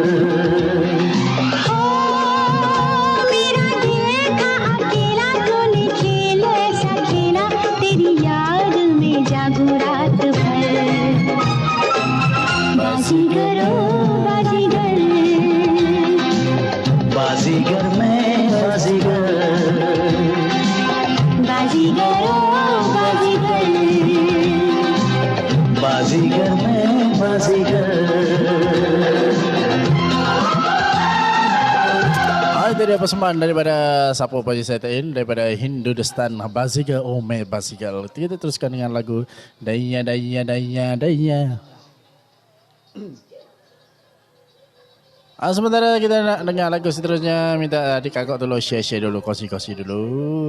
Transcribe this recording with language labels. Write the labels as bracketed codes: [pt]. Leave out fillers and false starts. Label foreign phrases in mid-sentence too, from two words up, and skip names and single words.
[hi] ओ मेरा दिल था अकेला, तूने खेल ऐसा खेला, तेरी याद में जागू रात भर, बाजीगर ओ बाजीगर, बाजीगर मैं बाजीगर, बाजीगर ओ बाजीगर, बाजीगर मैं बाजीगर. [ms] Itu dia persembahan daripada Sapo Paji Setain daripada Hindustan Bazigar Ome Bazigar. Kita teruskan dengan lagu Daya. Sementara kita nak dengar lagu seterusnya, minta adik-kakak dulu share dulu, kongsi dulu.